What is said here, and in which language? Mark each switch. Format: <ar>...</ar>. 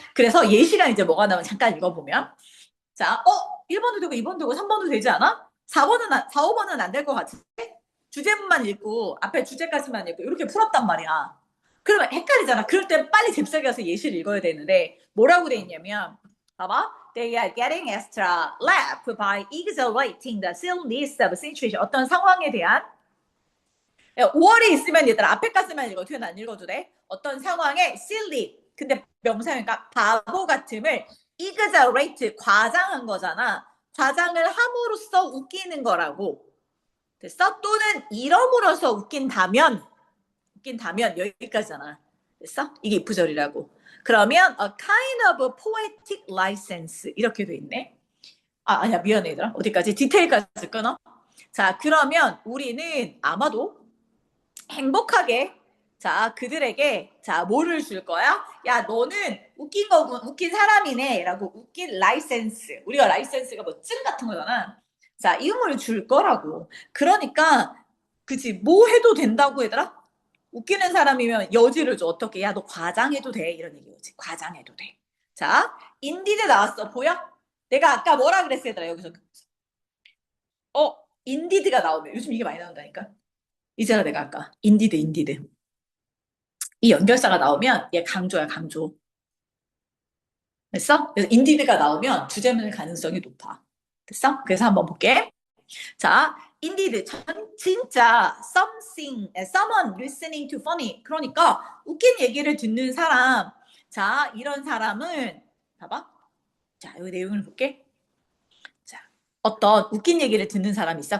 <ko>그래서 예시가 이제 뭐가 나오면 잠깐 읽어보면 자, 1번도 되고 2번도 되고 3번도 되지 않아? 4, 5번은 안 될 것 같은데? 주제문만 읽고 앞에 주제까지만 읽고 이렇게 풀었단 말이야. 그러면 헷갈리잖아. 그럴 때 빨리 잽싸게 가서 예시를 읽어야 되는데 뭐라고 돼 있냐면 봐봐.</ko> <en>They are getting extra laugh by exaggerating the silliness of situation.</en> <ko>어떤 상황에 대한 5월에 있으면 얘들아 앞에까지만 읽어. 뒤에는 안 읽어도 돼. 어떤 상황에 silly 근데 명사니까 바보 같음을 exaggerate 과장한 거잖아. 과장을 함으로써 웃기는 거라고. 됐어? 또는 이름으로써 웃긴다면 여기까지잖아. 됐어? 이게 if절이라고. 그러면</ko> <en>a kind of poetic license</en> <ko>이렇게 돼 있네. 아니야 미안해 얘들아. 어디까지? 디테일까지 끊어. 자 그러면 우리는 아마도 행복하게 자 그들에게 자 뭐를 줄 거야? 야 너는 웃긴 거군 웃긴 사람이네 라고 웃긴 라이센스 우리가 라이센스가 뭐 증 같은 거잖아. 자 이음을 줄 거라고. 그러니까 그치 뭐 해도 된다고 얘들아? 웃기는 사람이면 여지를 줘. 어떻게 야 너 과장해도 돼 이런 얘기지. 과장해도 돼. 자 인디드 나왔어. 보여? 내가 아까 뭐라 그랬어 얘들아 여기서 인디드가 나오면 요즘 이게 많이 나온다니까. 이제라 내가 아까 인디드 이 연결사가 나오면 얘 강조야 강조. 됐어? 그래서 인디드가 나오면 주제문일 가능성이 높아. 됐어? 그래서 한번 볼게.</ko> <en>자, indeed,</en> <ko>진짜</ko> <en>someone listening to funny.</en> <ko>그러니까 웃긴 얘기를 듣는 사람. 자, 이런 사람은 봐봐. 자, 여기 내용을 볼게. 자, 어떤 웃긴 얘기를 듣는 사람이 있어.</ko>